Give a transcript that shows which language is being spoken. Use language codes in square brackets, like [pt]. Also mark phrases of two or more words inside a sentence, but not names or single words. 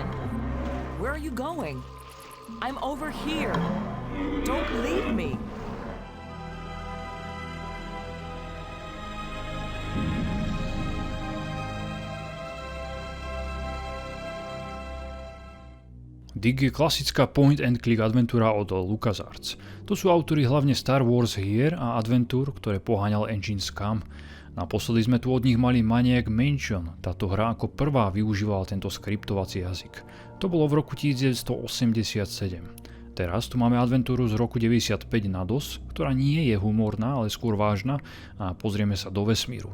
[en] Where are you going? I'm over here. Don't leave me. [sk] Dig je klasická point-and-click adventúra od LucasArts. To sú autori hlavne Star Wars hier a adventúr, ktoré poháňal engine Scum. Naposledy sme tu od nich mali Maniac Mansion. Táto hra ako prvá využívala tento skriptovací jazyk. To bolo v roku 1987. Teraz tu máme adventúru z roku 95 na DOS, ktorá nie je humorná, ale skôr vážna a pozrieme sa do vesmíru.